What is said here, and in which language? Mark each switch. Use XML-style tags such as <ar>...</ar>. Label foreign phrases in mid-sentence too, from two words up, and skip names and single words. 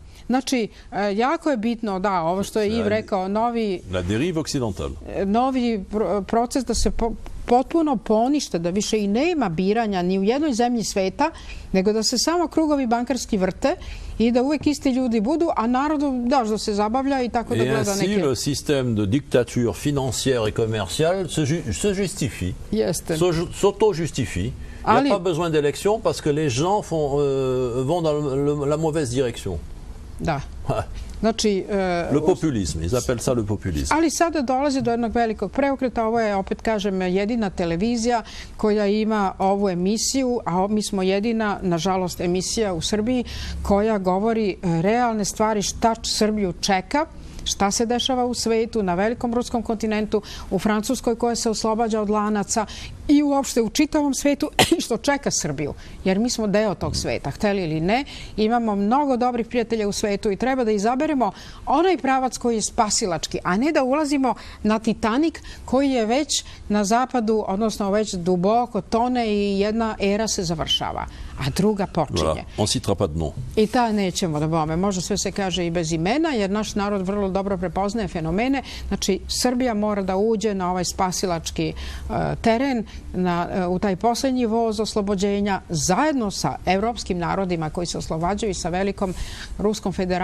<sr>Znači, jako je bitno, da, ovo što je Iv rekao, novi proces da se potpuno ponište, da više i nema biranja ni u jednoj zemlji sveta, nego da se samo krugovi bankarski vrte i da uvek isti ljudi budu, a narodu daš da se zabavlja i tako da gleda neke...</sr> <fr>Et ainsi, le système de dictature financière et commerciale se justifie, s'auto-justifie. Il n'y a pas besoin d'élection parce que les gens vont dans la mauvaise direction.</fr> <sr>Da. Znači,</sr> <fr>le populisme, ils appellent ça le populisme.</fr> <sr>Ali sada dolazi do jednog velikog preokreta. Ovo je, opet kažem, jedina televizija koja ima ovu emisiju, a mi smo jedina, nažalost, emisija u Srbiji koja govori realne stvari, šta Srbiju čeka, šta se dešava u svetu, na velikom ruskom kontinentu, u Francuskoj koja se oslobađa od lanaca i uopšte u čitavom svetu što čeka Srbiju. Jer mi smo deo tog sveta, hteli ili ne. Imamo mnogo dobrih prijatelja u svetu i treba da izaberemo onaj pravac koji je spasilački, a ne da ulazimo na Titanik koji je već na zapadu, odnosno već duboko tone i jedna era se završava, a druga počinje.</sr> <fr>On citera pas de nom.</fr> <sr>I ta nećemo da bome. Može sve se kaže i bez imena, jer naš narod vrlo dobro prepoznaje fenomene. Znači, Srbija mora da uđe na ovaj spasilački teren, u taj posljednji voz oslobođenja, zajedno sa evropskim narodima koji se oslobađaju i sa velikom Ruskom federacijom.</sr>